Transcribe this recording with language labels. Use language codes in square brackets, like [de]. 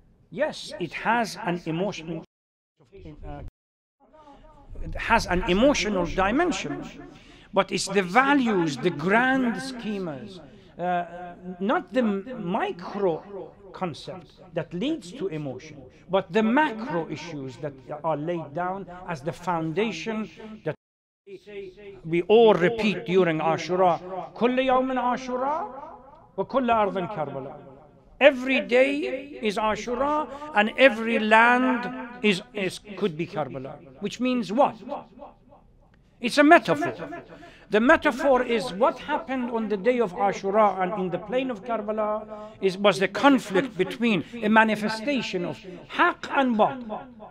[en] Yes, it has an emotional dimension, but it's the values, the grand schemas, not the micro concept that leads to emotion, but the macro issues that are laid down as the foundation that we all repeat during Ashura. [ar] كل يوم عاشوراء وكل أرض كربلاء. [en] Every day is Ashura and every land could be Karbala. Which means what? It's a metaphor. The metaphor is what happened on the day of Ashura and in the plain of Karbala was the conflict between a manifestation of haqq and batil.